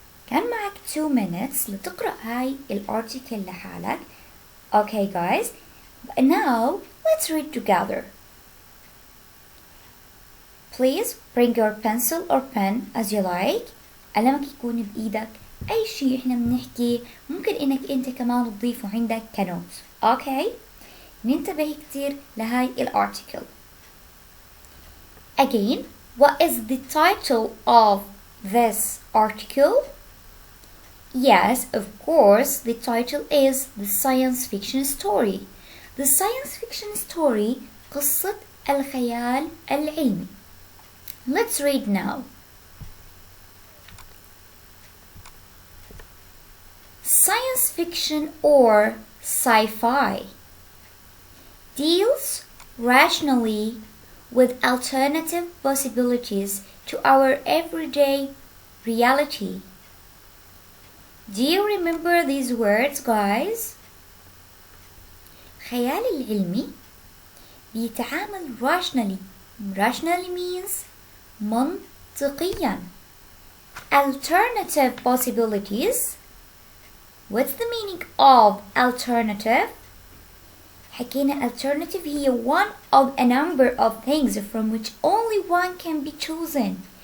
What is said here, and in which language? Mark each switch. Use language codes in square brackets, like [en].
[ar] كان معك [en] 2 minutes [ar] لتقرأ هاي الارticle لحالك. [en] Okay guys, now let's read together. Please bring your pencil or pen as you like. [ar] قلمك يكون بإيدك. أي شيء إحنا بنحكي ممكن إنك أنت كمان تضيفه عندك كنوت. [en] Okay? [ar] ننتبه كتير لهاي الارticle. [en] Again, what is the title of this article? Yes, of course, the title is the science fiction story. The science fiction story [ar] قصة الخيال العلمي. [en] Let's read now. Science fiction or sci-fi deals rationally with alternative possibilities to our everyday reality. Do you remember these words, guys? [ar] خيال العلمي بيتعامل rationally. [en] Rationally means منطقيا. Alternative possibilities. What's the meaning of alternative? [ar] حكينا [en] alternative هي one of a number of things from which only one can be chosen.